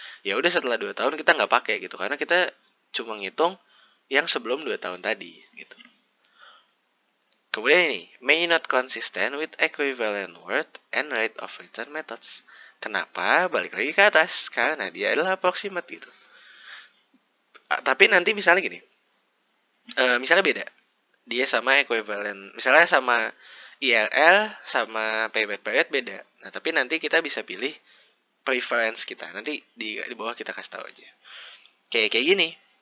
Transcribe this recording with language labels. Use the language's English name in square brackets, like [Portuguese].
[Indonesian] Ya udah setelah 2 tahun kita nggak pakai gitu karena kita cuma ngitung yang sebelum 2 tahun tadi gitu. Kemudian ini, [English] may not consistent with equivalent worth and rate of return methods. [Indonesian] Kenapa? Balik lagi ke atas. Karena dia adalah approximate gitu. Tapi nanti misalnya gini. Misalnya beda. Dia sama equivalent. Misalnya sama IRL sama payback period beda. Nah, tapi nanti kita bisa pilih preference kita. Nanti di bawah kita kasih tahu aja. Kayak gini.